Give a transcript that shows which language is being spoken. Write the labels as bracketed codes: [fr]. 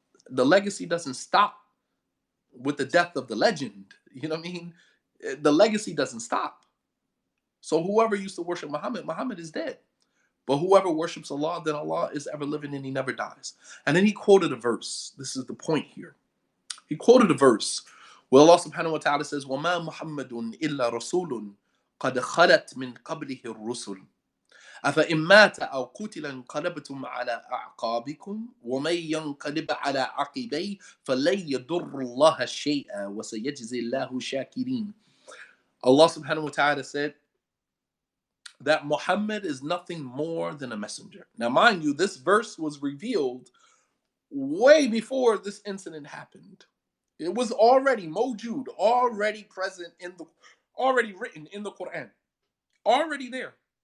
[en] The legacy doesn't stop with the death of the legend. You know what I mean? The legacy doesn't stop. So whoever used to worship Muhammad, Muhammad is dead. But whoever worships Allah, then Allah is ever living and he never dies. And then he quoted a verse. This is the point here. He quoted a verse where Allah subhanahu wa ta'ala says, [ar] وَمَا مُحَمَّدٌ إِلَّا رَسُولٌ قَدْ خَلَتْ مِنْ قَبْلِهِ الرُّسُلُ أَفَإِنْ مَاتَ أَوْ قُتِلَ انقلبتم على أعقابكم ومن ينقلب على عقبيه فلن يضر الله شيئا وسيجزي الله الشاكرين. [en] Allah subhanahu wa ta'ala said that Muhammad is nothing more than a messenger. Now, mind you, this verse was revealed way before this incident happened. It was already mawjood, already present already written in the Quran, already there.